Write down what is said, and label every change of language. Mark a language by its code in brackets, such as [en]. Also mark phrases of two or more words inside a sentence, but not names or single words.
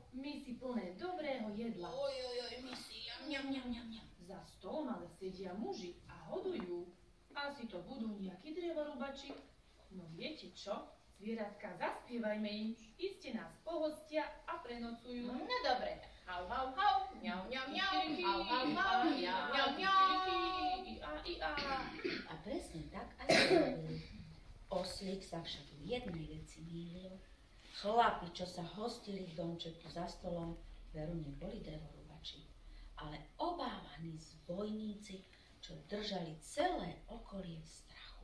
[sk] Misy plné dobrého jedla. Misi, mňam. Za stolom ale sedia muži a hodujú. Asi to budú nejakí drevorubači. No viete čo? Zvieratka, zaspievajme im. Iste nás pohostia a prenocujú. No dobre, tak hau, mňau, hau, mňau. Ia. A presne tak aj robili. Oslík sa však v jednej veci mýlil. Chlapi, čo sa hostili v domčeku za stolom, veru neboli drevorubači, ale obávaní zbojníci, čo držali celé okolie v strachu.